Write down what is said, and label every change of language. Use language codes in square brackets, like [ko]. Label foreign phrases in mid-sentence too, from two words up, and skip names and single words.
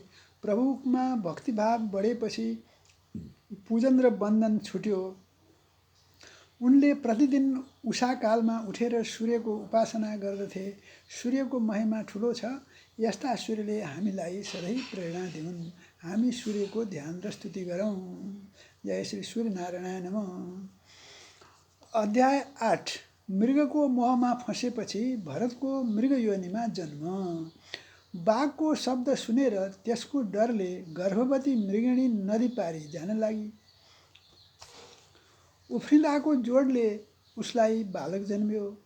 [ne] प्रभुमा भक्तिभाव बढेपछि पूजन र बन्धन छुट्यो। उनले प्रतिदिन उषाकालमा उठेर सूर्यको उपासना गर्दथे। सूर्यको महिमा ठुलो छ। यस्ता सूर्यले हामीलाई सधैँ प्रेरणा दिउन्। हामी सूर्यको ध्यान र स्तुति गरौँ। जय श्री सूर्यनारायण नमः। अध्याय 8 मृगको मोहमा फँसेपछि भरतको मृग योनिमा जन्म। बाघको शब्द सुनेर त्यसको डरले गर्भवती मृगिणी नदी पारी जान लागि। उफ्रिँदाको जोडले उसलाई बालक जन्म्यो।